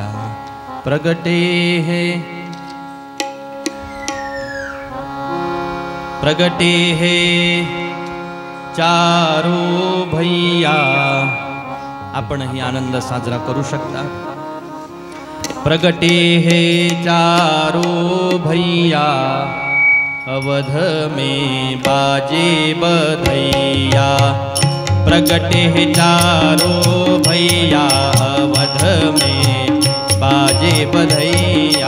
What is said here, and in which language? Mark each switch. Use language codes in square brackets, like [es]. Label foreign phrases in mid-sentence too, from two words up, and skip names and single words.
[bho] प्रगटे हे चारो भैया। [mr] आपण ही आनंद साजरा करू शकता। [bho] प्रगटे हे चारो भैया अवध में बाजे बधैया। प्रगटे हे चारो भैया अवध में बाजे बधैया।